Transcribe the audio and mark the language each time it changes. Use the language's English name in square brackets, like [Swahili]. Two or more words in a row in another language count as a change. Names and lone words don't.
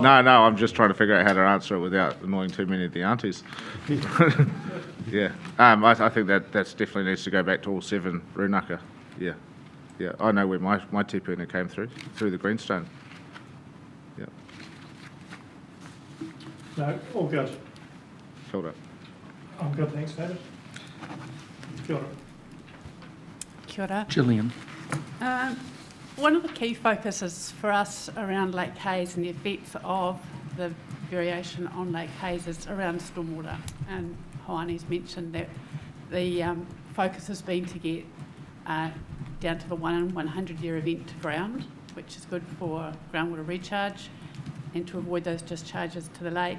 [English] No, I'm just trying to figure out how to answer it without annoying too many of the aunties. Yeah, I think that's definitely needs to go back to all 7 runaka. Yeah, I know where my tipuna came through the Greenstone. Yeah. No, all good. [Māori] Kia ora. [English] I'm good, thanks, David. [Māori] Kia ora. Kia ora. [English] Gillian. One of the key focuses for us around Lake Hayes and the effects of the variation on Lake Hayes is around stormwater. And Hoani's mentioned that the focus has been to get down to the 1 in 100 year event to ground, which is good for groundwater recharge and to avoid those discharges to the lake.